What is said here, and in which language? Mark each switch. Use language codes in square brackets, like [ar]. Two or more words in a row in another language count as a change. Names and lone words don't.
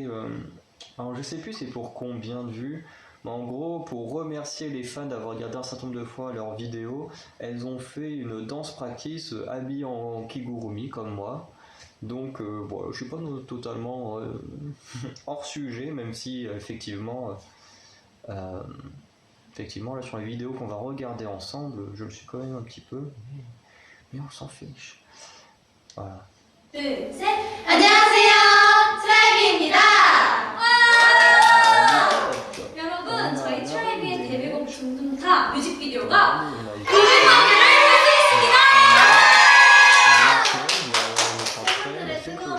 [fr] alors je sais plus c'est pour combien de vues, mais en gros, pour remercier les fans d'avoir regardé un certain nombre de fois leurs vidéos, elles ont fait une danse practice habillée en kigurumi, comme moi. Donc, bon, je suis pas totalement hors sujet, même si effectivement, là sur les vidéos qu'on va regarder ensemble, je le suis quand même un petit peu, mais on s'en fiche. Voilà. [ko] 둘, 셋! 안녕하세요! 트라이비입니다! 여러분, 저희 트라이비의 데뷔곡 둥둥타 뮤직비디오가 500만회를 달성했습니다!